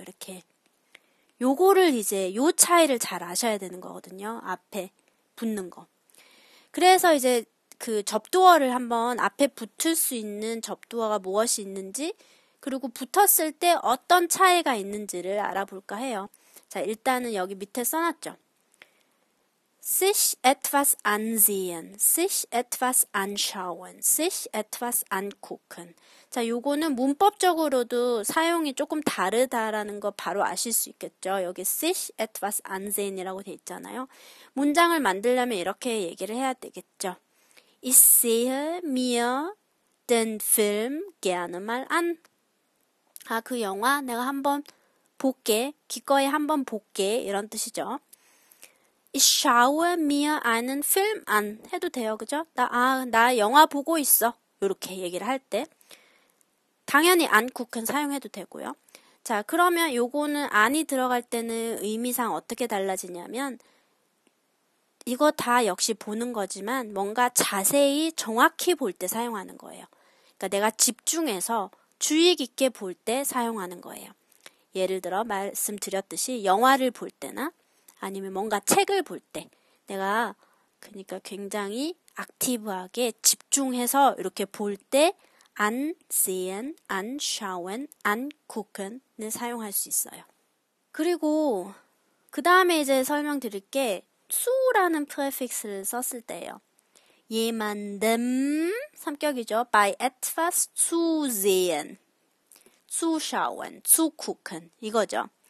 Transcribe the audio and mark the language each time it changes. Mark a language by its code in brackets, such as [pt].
[ko] 이렇게 요거를 이제 요 차이를 잘 아셔야 되는 거거든요. 앞에 붙는 거. 그래서 이제 그 접두어를 한번 앞에 붙을 수 있는 접두어가 무엇이 있는지 그리고 붙었을 때 어떤 차이가 있는지를 알아볼까 해요. 자, 일단은 여기 밑에 써놨죠. [de] sich etwas ansehen, sich etwas anschauen, sich etwas angucken. [ko] 자, 요거는 문법적으로도 사용이 조금 다르다라는 거 바로 아실 수 있겠죠. 여기 [de] sich etwas ansehen [ko] 이라고 돼 있잖아요. 문장을 만들려면 이렇게 얘기를 해야 되겠죠. [de] Ich sehe mir den Film gerne mal an. [ko] 아, 그 영화 내가 한번 볼게. 기꺼이 한번 볼게. 이런 뜻이죠. [de] Ich schaue mir einen Film an. [ko] 해도 돼요. 그죠? 나 영화 보고 있어. 이렇게 얘기를 할 때. 당연히 angucken 사용해도 되고요. 자, 그러면 요거는 안이 들어갈 때는 의미상 어떻게 달라지냐면 이거 다 역시 보는 거지만 뭔가 자세히 정확히 볼 때 사용하는 거예요. 그러니까 내가 집중해서 주의 깊게 볼 때 사용하는 거예요. 예를 들어 말씀드렸듯이 영화를 볼 때나 아니면 뭔가 책을 볼 때 내가 그러니까 굉장히 액티브하게 집중해서 이렇게 볼 때 ansehen, anschauen, angucken을 사용할 수 있어요. 그리고 그 다음에 이제 설명드릴 게 zu라는 prefix를 썼을 때예요. jemandem 3격이죠. [de] bei etwas zusehen, zuschauen, zugucken 이거죠.